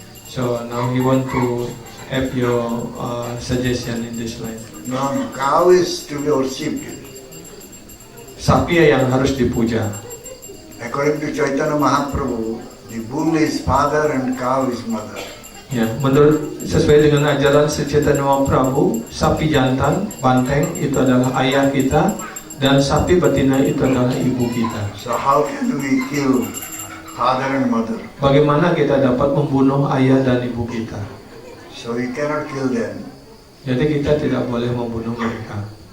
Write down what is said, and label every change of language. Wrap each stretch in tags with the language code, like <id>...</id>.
<en>So now he want to have your suggestion in this line. No, cow is to be worshipped.</en> <id>Sapi yang harus dipuja.</id> <en>According to Chaitanya Mahaprabhu, the bull is father and cow is mother.</en> <id>Ya, menurut sesuai dengan ajaran Sri Chaitanya Mahaprabhu, sapi jantan, banteng itu adalah ayah kita, dan sapi betina itu adalah ibu kita.</id> <en>So how can we kill father and mother?</en> <id>Bagaimana kita dapat membunuh ayah dan ibu kita?</id> <en>So we cannot kill them.</en> <id>Jadi kita tidak boleh membunuh mereka.</id>